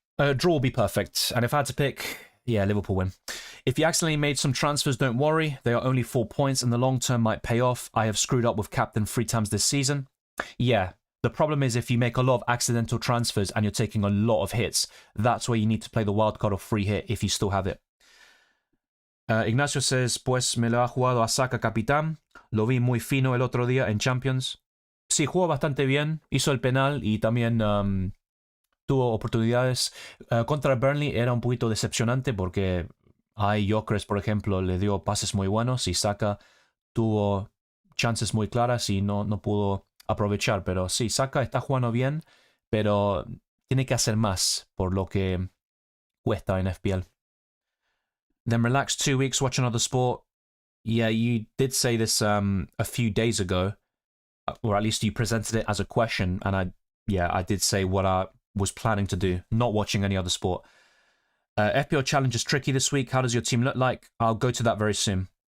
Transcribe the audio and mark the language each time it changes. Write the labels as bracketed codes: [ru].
[en] Draw will be perfect. And if I had to pick, yeah, Liverpool win. If you accidentally made some transfers, don't worry. They are only 4 points, and the long term might pay off. I have screwed up with captain 3 times this season. Yeah, the problem is if you make a lot of accidental transfers and you're taking a lot of hits, that's where you need to play the wildcard or free hit if you still have it. Ignacio says, [es] pues me lo ha jugado a Saka capitán. Lo vi muy fino el otro día en Champions. Sí, jugó bastante bien. Hizo el penal y también tuvo oportunidades. Contra Burnley era un poquito decepcionante porque a Gyökeres, por ejemplo, le dio pases muy buenos y Saka tuvo chances muy claras y no pudo aprovechar. Pero sí, Saka está jugando bien, pero tiene que hacer más por lo que cuesta en FPL. [en] Then relax 2 weeks, watch another sport. Yeah, you did say this a few days ago, or at least you presented it as a question, and I did say what I was planning to do, not watching any other sport. FPL challenge is tricky this week. How does your team look like? I'll go to that very soon.